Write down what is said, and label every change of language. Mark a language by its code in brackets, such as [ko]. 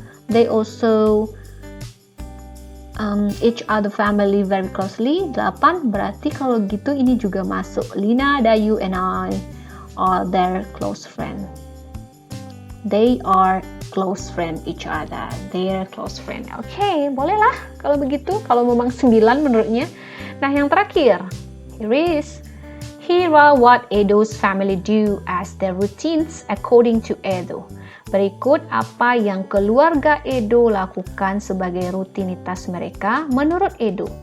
[en] They also each other family very closely. 8. [id] Berarti kalau gitu ini juga masuk. [en] Lina, Dayu, and I are their close friend. They are close friend each other. They are close friend. [id] Oke, bolehlah kalau begitu. Kalau memang 9 menurutnya. Nah, yang terakhir. [en] Here is. Here are what Edo's family do as their routines according to Edo. [id] Berikut apa yang keluarga Edo lakukan sebagai rutinitas mereka menurut Edo.